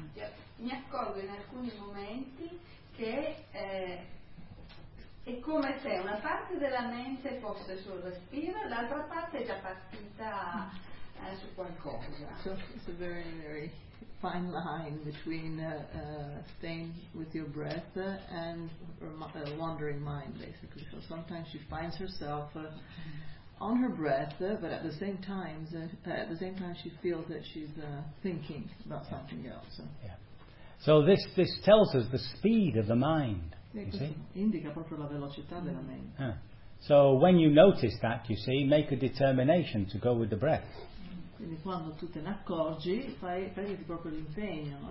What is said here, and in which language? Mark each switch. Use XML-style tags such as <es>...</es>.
<it>Io mi accorgo in alcuni momenti che è come se una parte della mente fosse sul respiro e l'altra parte è già partita su qualcosa.</it> <en>So it's a very, very fine line between staying with your breath and a wandering mind, basically. So sometimes she finds herself on her breath, but at the same time, she feels that she's thinking about something else. So. Yeah. So this tells us the speed of the mind.</en> <it>Indica proprio la velocità della mente.</it> <en>So when you notice that, you see, make a determination to go with the breath.</en> <it>Quindi quando tu te ne accorgi, prenditi proprio l'impegno, no?</it>